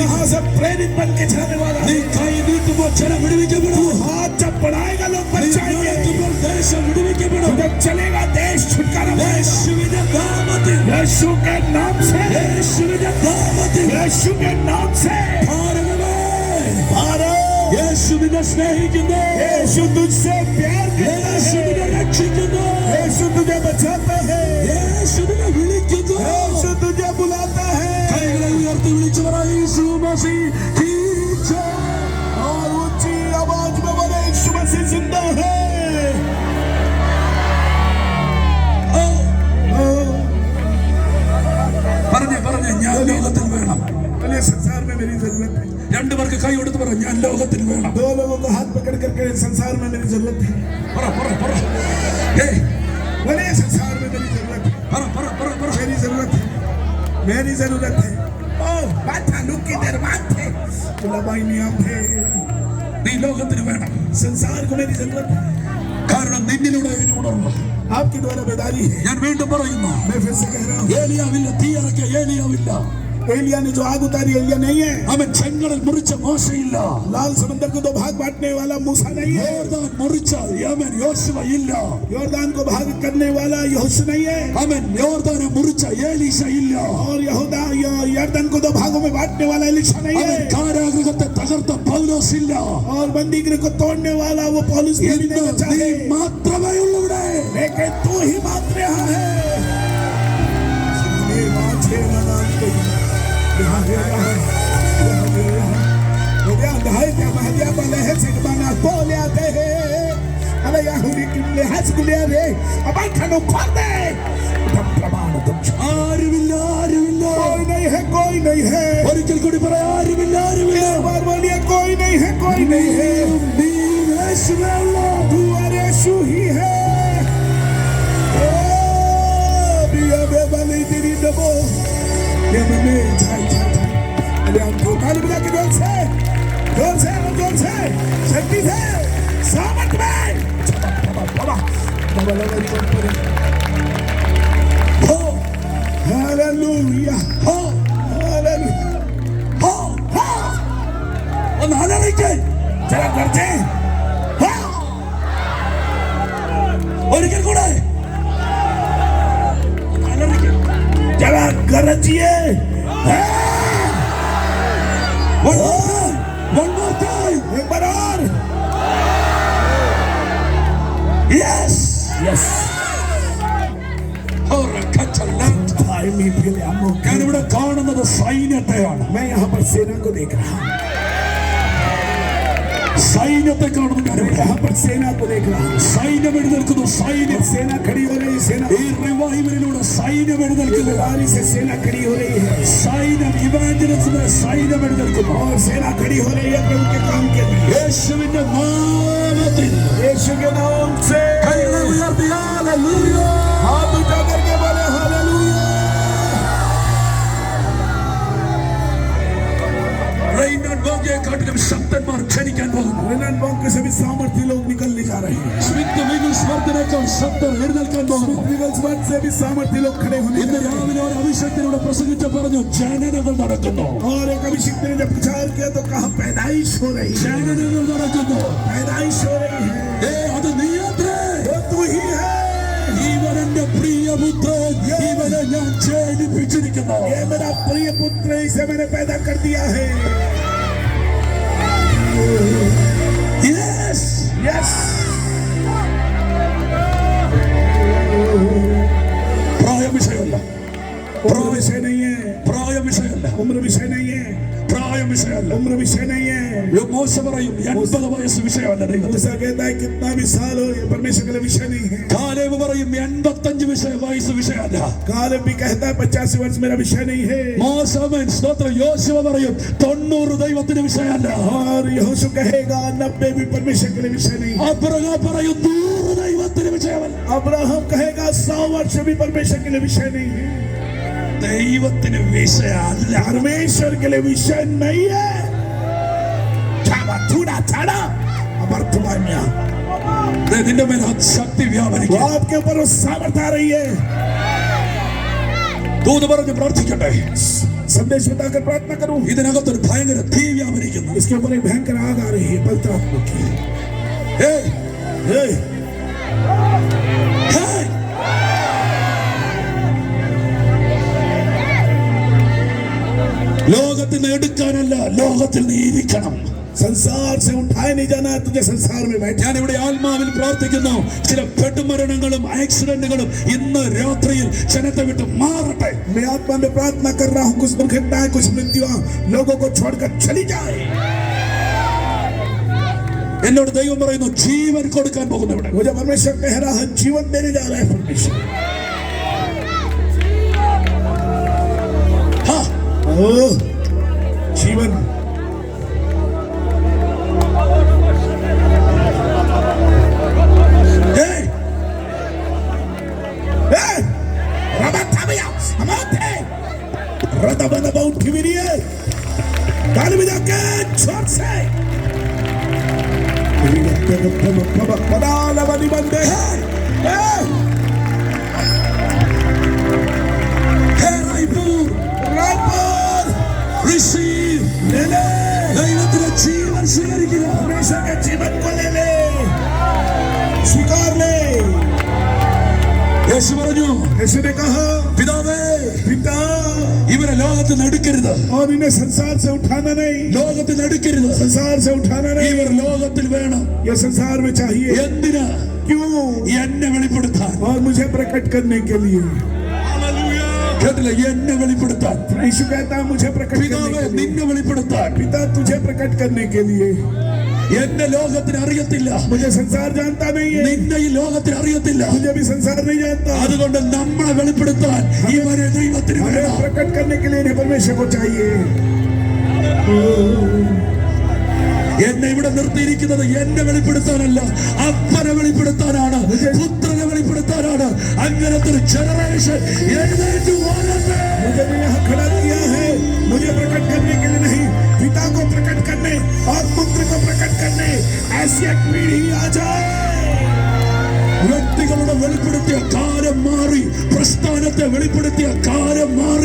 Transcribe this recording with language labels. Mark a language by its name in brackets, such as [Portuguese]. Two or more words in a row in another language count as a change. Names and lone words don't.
[Hindi] यहाँ से प्रेरित बन के जाने वाला. [Malayalam] നീ കൈ നീട്ടുമ്പോൾ ജനം വിടുവിക്കപ്പെടും. [Hindi] हाथ जब बढ़ाएगा लोग बच [Malayalam] നീ [Hindi] जाएंगे. [Malayalam] നടക്കുമ്പോൾ ദേശം വിടുവിക്കപ്പെടും. [Hindi] जब चलेगा देश छुटकारा पाएगा. [Malayalam] യേശുവിന്റെ നാമത്തിൽ, [Hindi] यीशु के नाम से. [Malayalam] യേശുവിന്റെ നാമത്തിൽ. [Hindi] यीशु के नाम से. [Malayalam] ഭാരതമേ, [Hindi] भारत. [Malayalam] യേശു നിന്നെ സ്നേഹിക്കുന്നു. [Hindi] यीशु तुझसे प्यार करता [Malayalam] യേശു [Hindi] है. [Malayalam] നിന്നെ രക്ഷിക്കുന്നു. [Hindi] यीशु तुझे बचाता है. [Malayalam] യേശു നിന്നെ വിളിക്കുന്നു. [Hindi] यीशु तुझे बुलाता है. [Malayalam] കൈകളെ ഉയർത്തി വിളിച്ചു പറ, യേശു [Hindi] मसीह की जय. और ऊंची आवाज में बोले, यीशु मसीह जिंदा है. [Malayalam] പറഞ്ഞേ ഞാൻ ലോകത്തിൽ വേണം. [Hindi] बोले संसार में मेरी जरूरत है. [Malayalam] രണ്ടുപേർക്ക് കൈ കൊടുത്ത് പറ, ഞാൻ ലോകത്തിൽ വേണം. [Hindi] दो लोगों को हाथ पकड़ करके, संसार में मेरी जरूरत है. [Malayalam] പറ. ഏയ്, [Hindi] बोले संसार में मेरी जरूरत है. [Malayalam] പറ. [Hindi] मेरी जरूरत है. मेरी जरूरत है. ओ बाता लुक की दरबार थे. बुलाबाई नियम है. [Malayalam] നീ ലോകത്തിന് വേണം. [Hindi] संसार को मेरी जरूरत है. [Malayalam] കാരണം നിന്നിലൂടെ ഒരു ഉണർവ്. [Hindi] आपके द्वारा बेदारी है. [Malayalam] ഞാൻ വീണ്ടും പറയുന്നു, [Hindi] मैं फिर से कह रहा हूँ, [Malayalam] ഏലിയാവില്ല, തീയറക്കിയ ഏലിയാവില്ല. [Hindi] एलिया ने जो आग उतारी, एलिया नहीं है. [Malayalam] അവൻ ചെങ്കടൽ മുറിച്ച മോശയില്ല. [Hindi] लाल समंदर को दो भाग बांटने वाला मूसा नहीं है. [Malayalam] യോർദാൻ മുറിച്ച യമൻ യോശുവ ഇല്ല. [Hindi] योरदान को भाग करने वाला यहोशू नहीं है. [Malayalam] അവൻ യോർദാനെ മുറിച്ച ഏലീശ ഇല്ല. [Hindi] और यहूदा यरदन को दो भागों में बांटने वाला एलीशा नहीं [Malayalam] അവൻ [Hindi] है. [Malayalam] കാരാഗൃഹത്തെ തകർത്ത പൗലോസ് ഇല്ല. [Hindi] और बंदी गृह को तोड़ने वाला वो पौलुस भी [Malayalam] ഇന്ന് [Hindi] नहीं बचा [Malayalam] നീ [Hindi] है. [Malayalam] മാത്രമേ ഉള്ളൂ ഇവിടെ. [Hindi] लेकिन तू ही मात्र यहाँ है. ये बात है मनाते यहाँ है, मेरे अंधारे क्या महलिया वाले हैं, सिकमाना बोले आते हैं. अरे यहूदी किले हंस गुलिया रे, अब आई खानो खोल दे. तुम प्रमाण तुम [Malayalam] ആരുമില്ല. [Hindi] कोई नहीं है. [Malayalam] ഒരിക്കൽ കൂടി പറയാം, ആരുമില്ല. [Hindi] एक बार बोलिए, कोई नहीं है. [Malayalam] നീ യേശുവേ ഉള്ളൂ. [Hindi] तू और यीशु ही है. ओ बिया बेबली तेरी दबो. ये में जाए. अरे हमको ताली बजा के जोर से शक्ति से सामर्थ में. हो हालेलुया. [Malayalam] ഒന്ന് ആലോചിക്കേ. [Hindi] जरा करते हैं. [Malayalam] ഒരിക്കൽ കൂടെ [Hindi] जरा गरजिए. [English] One more time. [Hindi] एक बार और. [English] Yes. [Hindi] भाई मी पहले हम लोग [Malayalam] ഞാനിവിടെ കാണുന്നത് സൈന്യത്തെയാണ്. [Hindi] मैं यहाँ पर सेना को देख रहा हूँ. [Malayalam] സൈന്യത്തെ കാണുന്നു. ഞാനിവിടെ [Hindi] यहाँ पर सेना को देख रहा हूँ. [Malayalam] സൈന്യം എഴുന്നേൽക്കുന്നു. സൈന്യം [Hindi] सेना खड़ी हो रही है. सेना [Malayalam] ഈ റിവൈവലിലൂടെ സൈന്യം എഴുന്നേൽക്കുന്നു. [Hindi] बारी से सेना खड़ी हो रही है. [Malayalam] സൈന്യം ഇവാഞ്ചലിസത്തിന് സൈന്യം എഴുന്നേൽക്കുന്നു. [Hindi] और सेना खड़ी हो रही है प्रभु के काम के लिए. [Malayalam] യേശുവിന്റെ നാമത്തിൽ [Hindi] यीशु के नाम से [Malayalam] കൈകളെ ഉയർത്തി ഹല്ലേലൂയ. [Hindi] हाथ उठा करके बोले हालेलुया. [Malayalam] റെയ്നാഡ് ബോഗയെക്കാട്ടിലും ശക്തന്മാർ ക്ഷണിക്കാൻ പോകുന്നു. [Hindi] रेनाल्ड बॉन्ग के सभी सामर्थ्य लोग निकलने जा रहे हैं. [Malayalam] സ്മിത്ത് വിഗിൽസ്വർത്തിനേക്കാൾ ശക്തർ എഴുന്നേൽക്കാൻ പോകുന്നു. [Hindi] विगल्सवर्थ से भी सामर्थ्य लोग खड़े होने [Malayalam] ഇന്ന് [Hindi] जा रहे हैं. [Malayalam] രാവിലെ ഒരു അഭിഷേകത്തിലൂടെ പ്രസംഗിച്ച പറഞ്ഞു, ജനനകൾ നടക്കുന്നു. [Hindi] और एक अभिषेक ने जब प्रचार किया तो कहा पैदाइश हो रही है. [Malayalam] ജനനകൾ നടക്കുന്നു. [Hindi] पैदाइश हो रही है. [Malayalam] അത് നീയത്രേ. [Hindi] वो तू ही है. [Malayalam] ഇവൻ എന്റെ പ്രിയപുത്രൻ ഇവനെ ഞാൻ ജനിപ്പിച്ചിരിക്കുന്നു. [Hindi] ये मेरा प्रिय पुत्र, इसे मैंने पैदा कर दिया है. [English] Yes. Yes. [Malayalam] പ്രായം വിഷയമല്ല, [Hindi] उम्र विषय नहीं है. [Malayalam] പ്രായം വിഷയമല്ല, [Hindi] उम्र विषय नहीं है. [Malayalam] പ്രായം വിഷയമല്ല. [Hindi] उम्र विषय नहीं है. [Malayalam] മോശ പറയും 80 വയസ്സ് വിഷയമല്ല ദൈവത്തിന്. [Hindi] मूसा कहता है कितना भी साल हो, ये परमेश्वर के लिए विषय नहीं है. [Malayalam] കാലേബ് പറയും 85 വയസ്സ് വിഷയമല്ല. [Hindi] कालेब भी कहता है 85 वर्ष मेरा विषय नहीं है. [Malayalam] മോശമൻ സ്തോത്രം യോശുവ പറയും 90 ദൈവത്തിന് വിഷയമല്ല. [Hindi] और यहोशू कहेगा 90 भी परमेश्वर के लिए विषय नहीं है. [Malayalam] അബ്രഹാം പറയും 100 ദൈവത്തിന് വിഷയമല്ല. [Hindi] अब्राहम कहेगा 100 वर्ष भी परमेश्वर के लिए विषय नहीं है. [Malayalam] ദൈവത്തിന് വിഷയമല്ല. [Hindi] परमेश्वर के लिए विषय नहीं है. [Malayalam] നിന്റെ മേൽ ശക്തി വ്യാപരിക്കും. [Hindi] आपके ऊपर वो सामर्थ आ रही है. [Malayalam] ദൂത് പറഞ്ഞ് പ്രാർത്ഥിക്കട്ടെ. [Hindi] संदेश बताकर प्रार्थना करूं. [Malayalam] ഇതിനകത്തൊരു ഭയങ്കര തീ വ്യാപരിക്കുന്നു. [Hindi] इसके ऊपर एक भयंकर आग आ रही है. पवित्र आत्मा की. [Malayalam] ഏയ്, [Hindi] हे, [Malayalam] ഹേയ്. ലോകത്തിൽ നിന്ന് എടുക്കാനല്ല, ലോകത്തിൽ നീ ഇരിക്കണം. [Hindi] संसार से उठाए नहीं जाना है, तुझे संसार में बैठ. [Malayalam] ഞാൻ ഇവിടെ ആത്മാവിൽ പ്രാർത്ഥിക്കുന്നു. ചില പെട്ടുമരണങ്ങളും ആക്സിഡന്റുകളും ഇന്ന് രാത്രിയിൽ ജനത്തെ വിട്ട് മാറട്ടെ. [Hindi] मैं आत्मा में प्रार्थना कर रहा हूँ. कुछ दुर्घटनाएं, कुछ मृत्युआ लोगों को छोड़कर चली जाए. [Malayalam] എന്നോട് ദൈവം പറയുന്നു ജീവൻ കൊടുക്കാൻ പോകുന്നു. ഇവിടെ [Hindi] मुझे परमेश्वर कह रहा है जीवन देने जा रहा है परमेश्वर. [Malayalam] ഹാ, [Hindi] ओह, जीवन. [Malayalam] ഏയ്, Hey! Rabatabaya, amate. Radabana uठिविरिए. [Hindi] ताली बजा के जोर से. पदाला बनी बंदे. Hey! [Malayalam] ഹേ റൈപൂർ, [Hindi] रायपुर. [English] receive. [Hindi] ले ले. [Malayalam] ദൈവത്തിന്റെ ജീവൻ സ്വീകരിക്കുക. [Hindi] परमेश्वर के जीवन को ले ले. स्वीकार ले. [Malayalam] യേശു പറഞ്ഞു, [Hindi] यीशु ने कहा [Malayalam] പിതാവേ [Hindi] पिता, [Malayalam] ഇവരെ ലോകത്തിൽ നിന്ന് എടുക്കരുത്, [Hindi] और इन्हें संसार से उठाना नहीं. [Malayalam] ലോകത്തിൽ നിന്ന് എടുക്കരുത്. [Hindi] संसार से उठाना नहीं. [Malayalam] ഇവർ ലോകത്തിൽ വേണം. [Hindi] ये संसार में चाहिए. [Malayalam] എന്തിനാ? [Hindi] क्यों? [Malayalam] എന്നെ വെളിപ്പെടുത്താൻ. [Hindi] और मुझे प्रकट करने के लिए. [Malayalam] കേട്ടില്ല? എന്നെ വെളിപ്പെടുത്താൻ. [Hindi] यीशु कहता है मुझे प्रकट करने [Malayalam] പിതാവേ [Hindi] के लिए. [Malayalam] നിന്നെ വെളിപ്പെടുത്താൻ. [Hindi] पिता तुझे प्रकट करने के लिए. [Malayalam] എന്നെ ലോകത്തിന് അറിയത്തില്ല, [Hindi] मुझे संसार जानता नहीं है. [Malayalam] നിന്നെ ഈ ലോകത്തിന് അറിയത്തില്ല. [Hindi] मुझे भी संसार नहीं जानता. [Malayalam] അതുകൊണ്ട് നമ്മളെ വെളിപ്പെടുത്താൻ ഇവരെ ദൈവത്തിന് [Hindi] हमें [Malayalam] വേണം. [Hindi] प्रकट करने के लिए इन्हें परमेश्वर को चाहिए. [Malayalam] എന്നെ ഇവിടെ നിർത്തിയിരിക്കുന്നത് എന്നെ വെളിപ്പെടുത്താനല്ല, അപ്പനെ വെളിപ്പെടുത്താനാണ്, പുത്രനെ വെളിപ്പെടുത്താനാണ്. അങ്ങനത്തെ ഒരു ജനറേഷൻ എഴുന്നേറ്റ് വരട്ടെ. [Hindi] मुझे भी यहाँ खड़ा किया है मुझे प्रकट करने के लिए नहीं, पिता को प्रकट करने और पुत्र को प्रकट करने. ऐसी एक पीढ़ी आ जाए. [Malayalam] വ്യക്തികളുടെ വെളിപ്പെടുത്തിയ കാലം മാറി, പ്രസ്ഥാനത്തെ വെളിപ്പെടുത്തിയ കാലം മാറി.